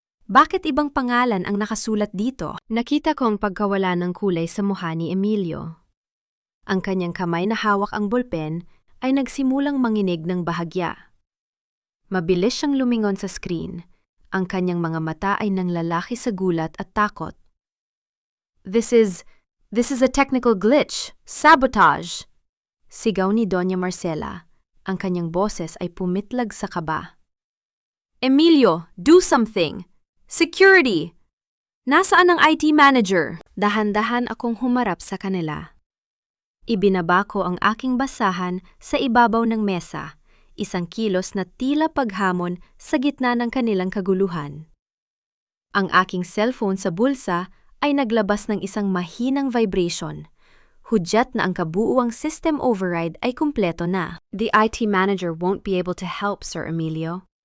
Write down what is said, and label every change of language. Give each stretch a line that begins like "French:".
Filipino: Bakit ibang pangalan ang nakasulat dito? Nakita ko ang pagkawala ng kulay sa mukha ni Emilio. Ang kanyang kamay na hawak ang bolpen ay nagsimulang manginig ng bahagya. Mabilis siyang lumingon sa screen. Ang kanyang mga mata ay nanglalaki sa gulat at takot.
English: This is a technical glitch.
Filipino: Sabotage! Sigaw ni Doña Marcela. Ang kanyang boses ay pumitlag sa kaba.
English: Emilio, do something! Security!
Filipino: Nasaan ang
English: IT manager?
Filipino: Dahan-dahan akong humarap sa kanila. Ibinaba ko ang aking basahan sa ibabaw ng mesa, isang kilos na tila paghamon sa gitna ng kanilang kaguluhan. Ang aking cellphone sa bulsa ay naglabas ng isang mahinang vibration. Hudyat na ang kabuuang system override ay kumpleto na.
English: The IT manager won't be able to help, Sir Emilio.